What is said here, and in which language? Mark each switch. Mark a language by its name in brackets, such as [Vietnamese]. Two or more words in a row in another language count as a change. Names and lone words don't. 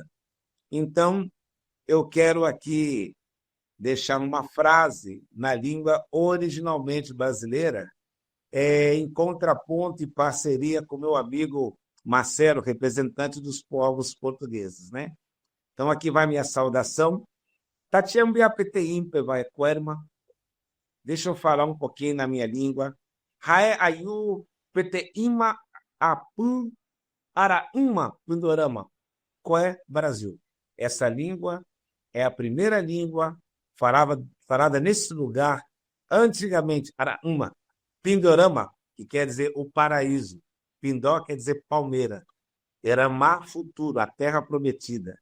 [Portuguese] Então, eu quero aqui deixar uma frase na língua originalmente brasileira, em contraponto e parceria com meu amigo Marcelo, representante dos povos portugueses, né? Então, aqui vai minha saudação. [Tupí] Tatiambiapeteimpe vai querma. [Portuguese] Deixa eu falar um pouquinho na minha língua. [Tupí] Hae ayu peteima apu arauma pindorama. [Portuguese] Coé Brasil. Essa língua é a primeira língua falada nesse lugar, antigamente, arauma. Pindorama, que quer dizer o paraíso. Pindó quer dizer palmeira. Eramá, futuro, a terra prometida.